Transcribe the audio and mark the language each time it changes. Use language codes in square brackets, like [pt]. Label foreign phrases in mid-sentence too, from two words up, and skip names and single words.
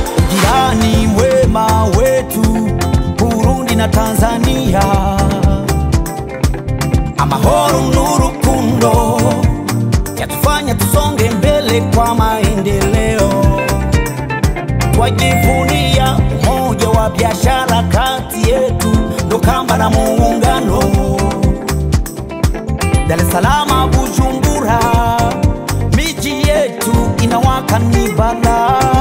[sw] Jirani mwema wetu, Burundi na Tanzania. [rn] Amahoro n'urukundo [sw] yatufanya tusonge mbele kwa maendeleo. Twajivunia umoja wa biashara kati yetu, ndo kamba na muungano. Dar es Salaam, Bujumbura, miji yetu inawaka ni balaa.